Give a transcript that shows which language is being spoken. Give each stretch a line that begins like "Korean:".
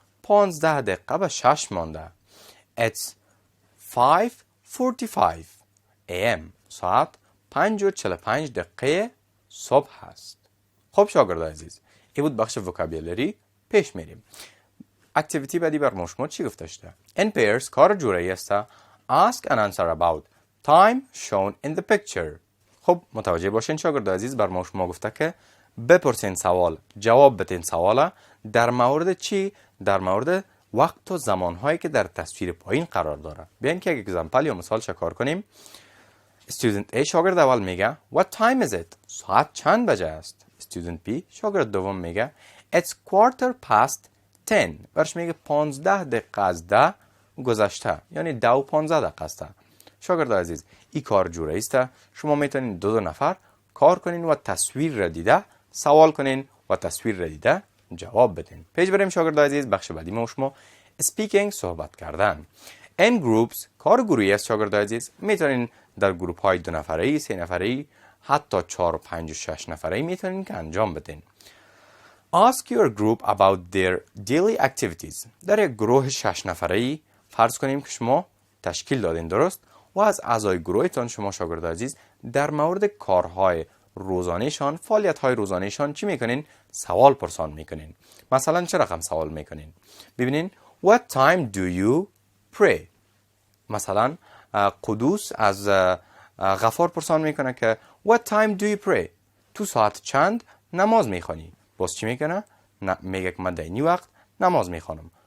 Persian: 15 دقیقه به 6 مانده.
English: It's 5:45 a.m.
Persian: ساعت 5:45 دقیقه صبح است. خب شاگرد عزیز، این بود بخش vocabulary. پیش میریم. اکتیویتی بعدی بر شما چی گفته شده؟ In pairs کار جورایی است.
English: Ask and answer about. time shown in the picture.
Persian: خب متوجه باشین شاگرد عزیز، بر شما گفته که بپرسین سوال، جواب بدین سوال در مورد چی؟ در مورد وقت و زمانهایی که در تصویر پایین قرار داره. بیاین که یک اگزمپل یا مثال شکار کنیم. Student A شاگرد اول میگه
English: What time is it؟
Persian: ساعت چند بجه است؟ Student B شاگرد دوم میگه
English: It's 10:15.
Persian: برش میگه 15 دقیقه از 10 گذشته، یعنی 10 و 15 دقیقه است. شاگرد عزیز این کار جوره است. شما میتونین دو نفر کار کنین و تصویر را دیده سوال کنین و تصویر را دیده جواب بدین. پیش بریم شاگرد عزیز. بخش بعدی ما شما speaking صحبت کردن. in groups کار گروهی است شاگرد عزیز. میتونین در گروپ های 2 نفره، 3 نفره، حتی 4 و 5 و 6 نفره میتونین که انجام بدین.
English: Ask your group about their daily activities.
Persian: در یک گروه 6 نفره فرض کنیم که شما تشکیل دادین، درست؟ و از اعضای گروهتان شما شاگرد عزیز در مورد کارهای روزانهشان، فعالیت‌های روزانهشان چی میکنین؟ سوال پرسان میکنین. مثلا چه رقم سوال میکنین؟ ببینین
English: What time do you pray؟
Persian: مثلا قدوس از غفار پرسان میکنه که What time do you pray؟ تو ساعت چند نماز میخوانی؟ باز چی میکنه؟ میگه که من در این وقت نماز میخوانم.